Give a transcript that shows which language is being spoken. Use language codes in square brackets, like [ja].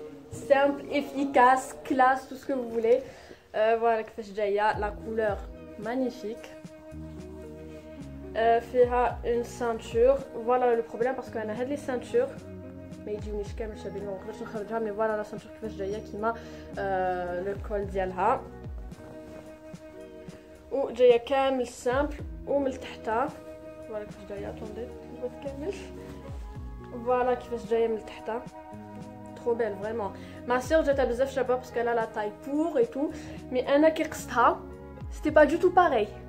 [fr] Simple, efficace, classe, tout ce que vous voulez. Voilà, la couleur magnifique. Fera une ceinture. Voilà le problème parce qu'on a les ceintures. Mais mais voilà la ceinture qui m'a le col [ar] ديالها. وجايه كامل simple ومن تحتها. voilà كيفاش جايه [fr] attendez [ar] كامل. voilà كيفاش جايه من تحتها. [fr] Trop belle vraiment. Ma soeur j'étais [ar] بزاف شابه [fr] parce qu'elle a la taille pour et tout, mais [ar] انا كي قستها [fr] c'était pas du tout pareil.